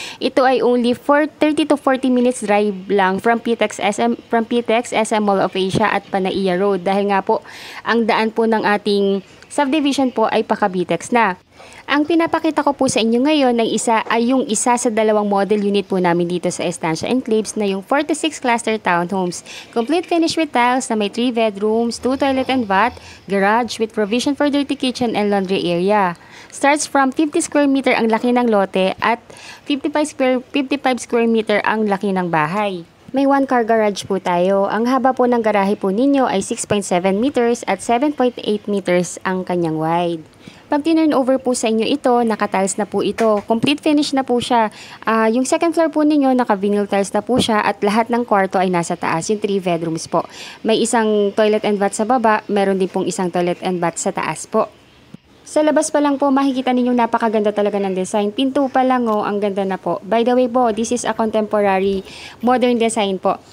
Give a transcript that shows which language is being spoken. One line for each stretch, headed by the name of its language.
Filipino: Ito ay only for 30 to 40 minutes drive lang from PTEX SM Mall of Asia at Panaiya Road dahil nga po ang daan po ng ating subdivision po ay pa-Cavitex na. Ang pinapakita ko po sa inyo ngayon ay yung isa sa dalawang model unit po namin dito sa Estancia Enclaves na yung 46 cluster townhomes.
English: Complete finish with tiles
Filipino: na may
English: 3 bedrooms, 2 toilet and bath, garage with provision for dirty kitchen and laundry area. Starts from
Filipino: 50 square meter ang laki ng lote at 55 square meter ang laki ng bahay. May 1 car garage po tayo. Ang haba po ng garahe po ninyo ay 6.7 meters at 7.8 meters ang kanyang wide. Pag tinurn over po sa inyo ito, naka-tiles na po ito. Complete finish na po siya. Yung second floor po ninyo, naka-vinyl tiles na po siya at lahat ng kwarto ay nasa taas. Yung 3 bedrooms po. May isang toilet and bath sa baba, meron din pong isang toilet and bath sa taas po. Sa labas pa lang po, makikita ninyong napakaganda talaga ng design. Pinto pa lang ang ganda na po.
English: By the way po, this is a contemporary modern design po.